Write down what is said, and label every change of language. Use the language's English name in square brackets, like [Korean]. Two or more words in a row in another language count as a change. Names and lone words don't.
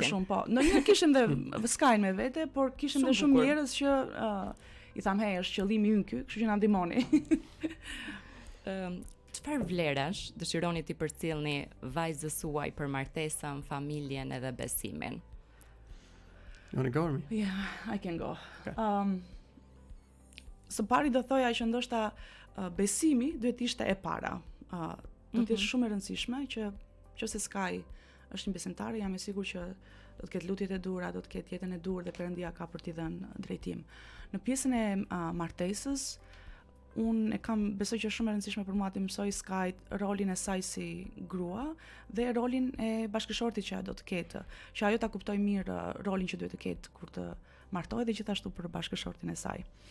[Albanian] Shumë po. Ndonjëherë kishim dhe Skyn me vete, por kishim dhe shumë njerëz që i tham, "Hey, është qëllimi ynë ky, kështu që na ndihmoni." Çfarë vlerash dëshironi ti përcjellni vajzës suaj për martesën, familjen edhe besimin? [English] You want to go or me? Yeah, I can go. Okay. [Albanian] Së pari do thoja që ndoshta besimi duhet ishte e para. Do të jetë shumë e rëndësishme që nëse Sky është një besimtare, jam e sigurt që do të ketë lutjet e dura, do të ketë jetën e dur dhe Perëndia ka për t'i dhënë drejtim. Në pjesën e martesës, unë e kam besoj që është shumë e rëndësishme për mua të mësoj Sky rolin e saj si grua dhe rolin e bashkëshortit që ajo do të ketë, që ajo ta kuptoj mirë rolin që duhet të ketë kur të martohet dhe gjithashtu për bashkëshortin e saj.